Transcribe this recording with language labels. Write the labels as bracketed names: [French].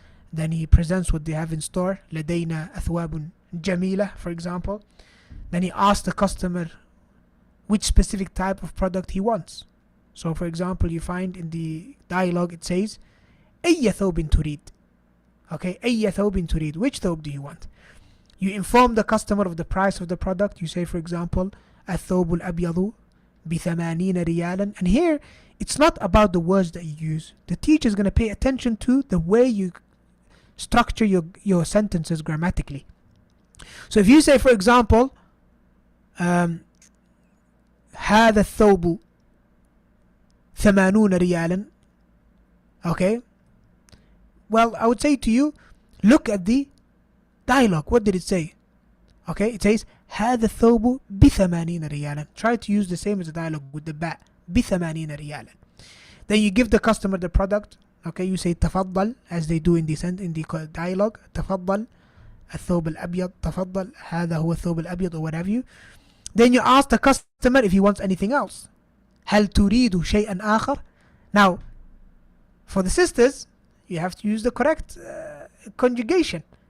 [English] Then he presents what they have in store. [Arabic] لدينا أثواب جميلة, [English] for example. Then he asks the customer which specific type of product he wants. So for example, you find in the dialogue it says [Arabic] أي ثوب تريد. [English] Okay, [Arabic] أي ثوب تريد, [English] which thobe do you want? You inform the customer of the price of the product. You say, for example, [Arabic] الثوب الأبيض ب80 ريالا. [English] And here it's not about the words that you use. The teacher is going to pay attention to the way you structure your sentences grammatically. So if you say, for example, [Arabic] هذا الثوب 80 ريالا, [English] okay, well, I would say to you, look at the dialogue. What did it say? Okay, it says [Arabic] هذا الثوب ب80 ريالا. [English] Try to use the same as the dialogue with the باء, [Arabic] ب80 ريالا. [English] Then you give the customer the product. Okay, you say [Arabic] تفضل, [English] as they do in the dialogue. [Arabic] تفضل الثوب الأبيض, تفضل هذا هو الثوب الأبيض, [English] or what have you. Then you ask the customer if he wants anything else. [Arabic] هل تريد شيئا آخر? [English] Now, for the sisters, you have to use the correct conjugation.